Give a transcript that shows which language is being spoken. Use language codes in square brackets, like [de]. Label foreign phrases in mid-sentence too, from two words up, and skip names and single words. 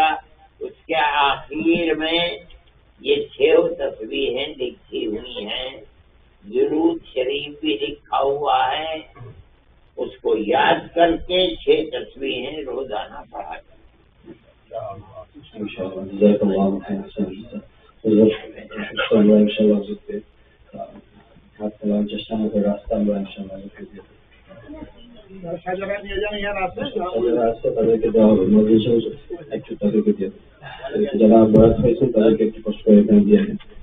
[ur] اس کے آخر میں یہ 6 تسبیحیں لکھی ہوئی ہیں، درود شریف بھی لکھا ہوا ہے، اس کو یاد کر کے 6 تسبیحیں روزانہ پڑھا جائے۔ [ar] إن شاء الله جزاك الله خيرا. [bn] হুজুর সুস্থ আমরা ইনশাআল্লাহ হুজুরকে হাত চালানোর চেষ্টা করবো, রাস্তা আমরা ইনশাআল্লাহ যারা আছে তাদেরকে দেওয়া হবে, একটু তাদেরকে দিয়ে যারা বয়স হয়েছে তাদেরকে একটু কষ্ট করে এখানে দিয়ে দেন।